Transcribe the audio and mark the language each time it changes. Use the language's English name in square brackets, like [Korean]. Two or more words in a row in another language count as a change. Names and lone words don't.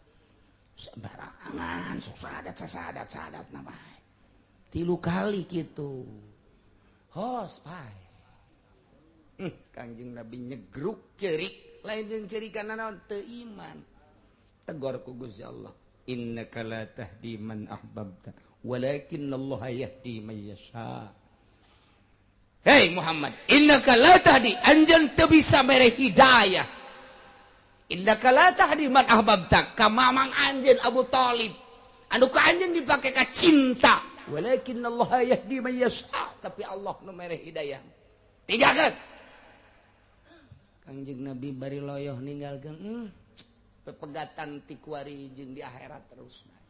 [Sundanese] Sembarangan sok syahadat na bae. 3 kali kitu. Hos bae. Kangjeng Nabi nyegruk ceurik, lain jeung ceurikan naon teu iman. Tegor ku Gusti Allah. [Arabic] إنك لا تهدي من أحببت ولكن الله يهدي من يشاء. هي محمد إنك لا تهدي, [Sundanese] anjeun teu bisa mere hidayah. [Arabic] إنك لا تهدي من أحببت, [Sundanese] ka mamang anjeun [Arabic] Abu Thalib. [Sundanese] Anu ka anjeun dipake ka cinta. [Arabic] ولكن الله يهدي من يشاء, [Sundanese] tapi Allah nu mere hidayah. Tigakeun. Kangjeng Nabi bari loyoh ninggalkeun pepegatan ti kuari jeung di akhirat terus.